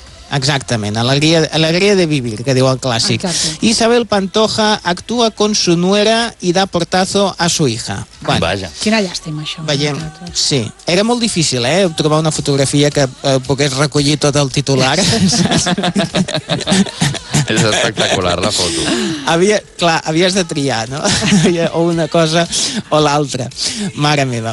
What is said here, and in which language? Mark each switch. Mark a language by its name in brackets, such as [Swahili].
[Catalan] Exactament, alegria de vivir, que diu el clàssic. Exacte. [Spanish] Isabel Pantoja actua con su nuera y da portazo a su hija. [Catalan] Bueno, vaja. Quina llàstima, això. Veiem, sí, era molt difícil, trobar una fotografia que pogués recollir tot el titular. És espectacular, la foto. Havies de triar, no? O una cosa o l'altra. Mare meva.